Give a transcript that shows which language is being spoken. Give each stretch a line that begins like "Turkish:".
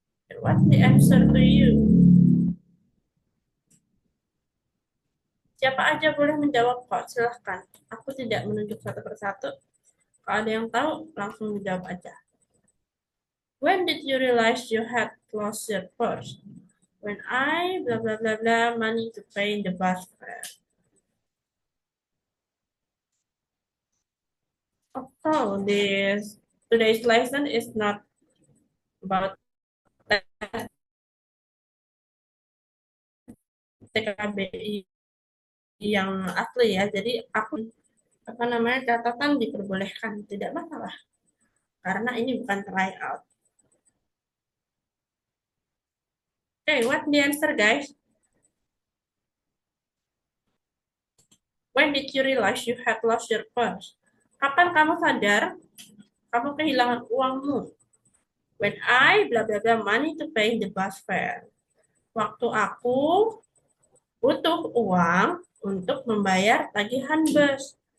English: Okay, what the answer to you?
Indonesian: Siapa aja boleh menjawab kok, silahkan. Aku tidak menunjuk satu persatu. Kalau ada yang tahu, langsung dijawab aja.
English: When did you realize you had lost your purse? When I blah blah blah blah money to pay the bus fare. Oh, this today's lesson is not about TKBI
Indonesian: yang asli ya. Jadi aku apa namanya catatan diperbolehkan, tidak masalah karena ini bukan tryout.
English: Okay, what the answer, guys? When did you realize you had lost your purse?
Indonesian: Kapan kamu sadar kamu kehilangan uangmu?
English: When I blah blah blah money to pay the bus fare.
Indonesian: Waktu aku butuh uang untuk membayar tagihan bus.